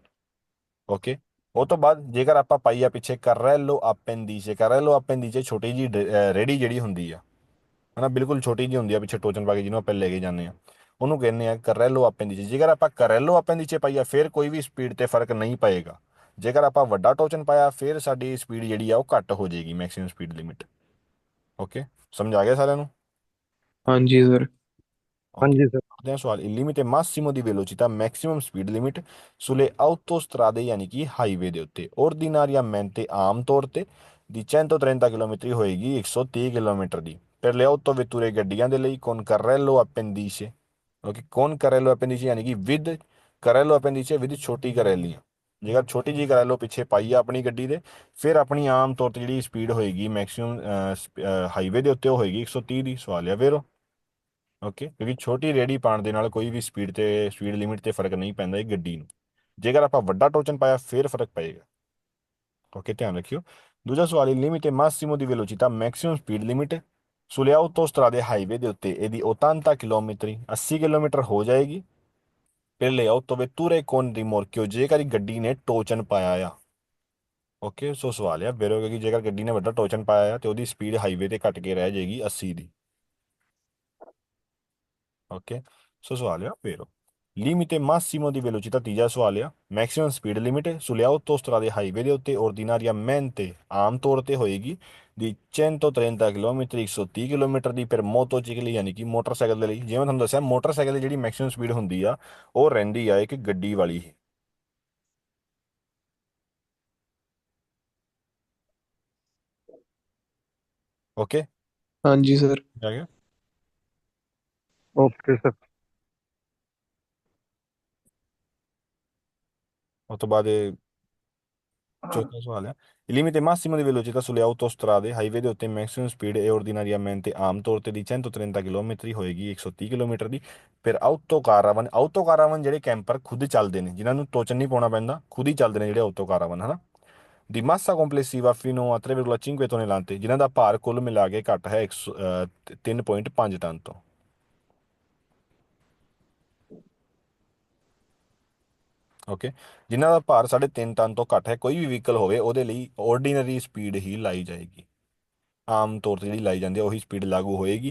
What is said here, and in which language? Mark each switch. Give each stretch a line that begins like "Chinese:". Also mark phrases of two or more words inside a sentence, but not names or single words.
Punjabi: ਓਕੇ, ਉਹ ਤੋਂ ਬਾਅਦ ਜੇਕਰ ਆਪਾਂ ਪਾਈ ਆ ਪਿੱਛੇ
Italian: carrello appendice, carrello appendice
Punjabi: ਛੋਟੀ ਜੀ ਰੇੜੀ ਜਿਹੜੀ ਹੁੰਦੀ ਆ, ਹਨਾ, ਬਿਲਕੁਲ ਛੋਟੀ ਜੀ ਹੁੰਦੀ ਆ ਪਿੱਛੇ ਟੋਚਨ ਪਾ ਕੇ, ਜਿਹਨੂੰ ਆਪਾਂ ਲੈ ਕੇ ਜਾਂਦੇ ਆ, ਉਹਨੂੰ ਕਹਿੰਦੇ ਆ
Italian: carrello appendice.
Punjabi: ਜੇਕਰ ਆਪਾਂ
Italian: carrello appendice
Punjabi: ਪਾਈ ਆ ਫਿਰ ਕੋਈ ਵੀ ਸਪੀਡ ਤੇ ਫਰਕ ਨਹੀਂ ਪਏਗਾ। ਜੇਕਰ ਆਪਾਂ ਵੱਡਾ ਟੋਚਨ ਪਾਇਆ ਫਿਰ ਸਾਡੀ ਸਪੀਡ ਜਿਹੜੀ ਆ ਉਹ ਘੱਟ ਹੋ ਜਾਏਗੀ,
English: maximum speed limit.
Punjabi: ਓਕੇ, ਸਮਝ ਆ ਗਿਆ ਸਾਰਿਆਂ ਨੂੰ? ਹਾਂ ਜੀ ਸਰ। Ok. ਹਾਂਜੀ ਸਰ।
Italian: Guardiamo Squadra, il limite massimo di velocità,
English: maximum speed limit
Italian: sulle autostrade,
Punjabi: ਯਾਨੀ ਕਿ ਹਾਈਵੇ ਦੇ ਉੱਤੇ ordinariamente ਆਮ ਤੌਰ ਤੇ ਦੀ 130 ਕਿਲੋਮੀਟਰ ਹੋਏਗੀ 130 ਕਿਲੋਮੀਟਰ ਦੀ,
Italian: per le autovetture
Punjabi: ਗੱਡੀਆਂ ਦੇ ਲਈ
Italian: con carrello appendice।
Punjabi: ਓਕੇ,
Italian: con carrello appendice
Punjabi: ਯਾਨੀ ਕਿ with
Italian: carrello appendice
Punjabi: with ਛੋਟੀ ਕਰੈਲੀਆਂ। ਜੇਕਰ ਛੋਟੀ ਜਿਹੀ ਕਰੈਲੋ ਪਿੱਛੇ ਪਾਈ ਆ ਆਪਣੀ ਗੱਡੀ ਦੇ, ਫਿਰ ਆਪਣੀ ਆਮ ਤੌਰ ਤੇ ਜਿਹੜੀ ਸਪੀਡ ਹੋਏਗੀ ਮੈਕਸਿਮਮ ਹਾਈਵੇ ਦੇ ਉੱਤੇ ਉਹ ਹੋਏਗੀ 130 ਦੀ। ਸਵਾਲ ਆ ਫਿਰ। ਓਕੇ, ਕਿਉਂਕਿ ਛੋਟੀ ਰੇਹੜੀ ਪਾਉਣ ਦੇ ਨਾਲ ਕੋਈ ਵੀ
English: speed limit
Punjabi: ਤੇ ਫਰਕ ਨਹੀਂ ਪੈਂਦਾ ਇਹ ਗੱਡੀ ਨੂੰ। ਜੇਕਰ ਆਪਾਂ ਵੱਡਾ ਟੋਚਨ ਪਾਇਆ ਫਿਰ ਫਰਕ ਪਏਗਾ। ਓਕੇ, ਧਿਆਨ ਰੱਖਿਓ। ਦੂਜਾ ਸਵਾਲ,
Italian: limite massimo di velocità,
English: maximum speed limit
Italian: sulle autostrade
Punjabi: ਹਾਈਵੇ ਦੇ ਉੱਤੇ ਇਹਦੀ 80 ਕਿਲੋਮੀਟਰ 80 ਕਿਲੋਮੀਟਰ ਹੋ ਜਾਏਗੀ।
Italian: per le autovetture con rimorchio,
Punjabi: ਜੇਕਰ ਗੱਡੀ ਨੇ ਟੋਚਨ ਪਾਇਆ ਆ। ਓਕੇ, ਸੋ ਸਵਾਲ ਆ ਫਿਰ ਹੋਗਾ ਕਿ ਜੇਕਰ ਗੱਡੀ ਨੇ ਵੱਡਾ ਟੋਚਨ ਪਾਇਆ ਆ ਤੇ ਉਹਦੀ ਸਪੀਡ ਹਾਈਵੇ ਤੇ ਘਟ ਕੇ ਰਹਿ ਜਾਏਗੀ 80 ਦੀ। ਓਕੇ, ਸੋ ਸਵਾਲ ਆ ਫਿਰ
Italian: limite massimo di velocità,
Punjabi: ਤੀਜਾ ਸਵਾਲ ਆ
English: maximum speed limit
Italian: sulle autostrade
Punjabi: ਹਾਈਵੇ ਦੇ ਉੱਤੇ ordinariamente ਆਮ ਤੌਰ ਤੇ ਹੋਏਗੀ ਦੀ 130 ਕਿਲੋਮੀਟਰ 130 ਕਿਲੋਮੀਟਰ ਦੀ,
Italian: per motocicli
Punjabi: ਯਾਨੀ ਕਿ ਮੋਟਰਸਾਈਕਲ ਦੇ ਲਈ। ਜਿਵੇਂ ਮੈਂ ਤੁਹਾਨੂੰ ਦੱਸਿਆ ਮੋਟਰਸਾਈਕਲ ਦੀ ਜਿਹੜੀ
English: maximum speed
Punjabi: ਹੁੰਦੀ ਆ ਉਹ ਰਹਿੰਦੀ ਆ ਇੱਕ ਗੱਡੀ ਵਾਲੀ ਹੀ। ਓਕੇ, ਹਾਂ ਜੀ ਸਰ। ਆ ਗਿਆ। ਓਕੇ ਸਰ। ਉਸ ਤੋਂ ਬਾਅਦ ਚੌਥਾ ਸਵਾਲ ਹੈ
Italian: limite massimo di velocità sulle autostrade
Punjabi: ਹਾਈਵੇ ਦੇ ਉੱਤੇ
English: maximum speed
Punjabi: ਇਹ ordinariamente ਆਮ ਤੌਰ ਤੇ ਦੀ 130 ਕਿਲੋਮੀਟਰ ਹੋਏਗੀ 130 ਕਿਲੋਮੀਟਰ ਦੀ। ਫਿਰ ਆਊਟੋ ਕਾਰਾਵਨ ਜਿਹੜੇ ਕੈਂਪਰ ਖੁਦ ਚੱਲਦੇ ਨੇ, ਜਿਨ੍ਹਾਂ ਨੂੰ ਟੋਚਨ ਨਹੀਂ ਪਾਉਣਾ ਪੈਂਦਾ, ਖੁਦ ਹੀ ਚੱਲਦੇ ਨੇ ਜਿਹੜੇ ਆਊਟੋ ਕਾਰਾਵਨ, ਹਨਾ, ਦੀ
Italian: massa complessiva fino a 3,5 tonnellate,
Punjabi: ਜਿਨ੍ਹਾਂ ਦਾ ਭਾਰ ਕੁੱਲ ਮਿਲਾ ਕੇ ਘੱਟ ਹੈ 3.5 ਟਨ ਤੋਂ। ਓਕੇ, ਜਿਨ੍ਹਾਂ ਦਾ ਭਾਰ 3.5 ਟਨ ਤੋਂ ਘੱਟ ਹੈ, ਕੋਈ ਵੀ ਵਹੀਕਲ ਹੋਵੇ ਉਹਦੇ ਲਈ
English: ordinary speed
Punjabi: ਹੀ ਲਾਈ ਜਾਏਗੀ। ਆਮ ਤੌਰ ਤੇ ਜਿਹੜੀ ਲਾਈ ਜਾਂਦੀ ਹੈ ਉਹੀ ਸਪੀਡ ਲਾਗੂ ਹੋਏਗੀ।